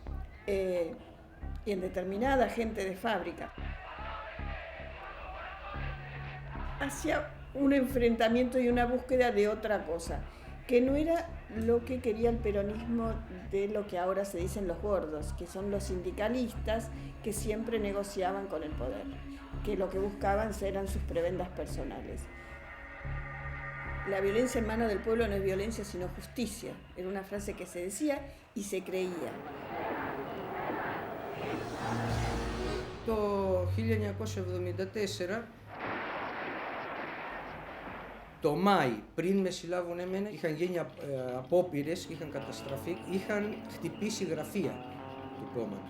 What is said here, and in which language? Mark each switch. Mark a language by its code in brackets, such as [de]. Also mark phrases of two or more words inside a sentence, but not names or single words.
[es] y en determinada gente de fábrica, hacia un enfrentamiento y una búsqueda de otra cosa, que no era lo que quería el peronismo, de lo que ahora se dicen los gordos, que son los sindicalistas que siempre negociaban con el poder, que lo que buscaban eran sus prebendas personales. La violencia en manos del pueblo no es violencia sino justicia, era una frase que se decía y se creía. [el] Το 1974, το Μάη, πριν με συλλάβουν εμένα, είχαν γίνει απόπειρες, είχαν καταστραφεί, είχαν χτυπήσει γραφεία του κόμματος.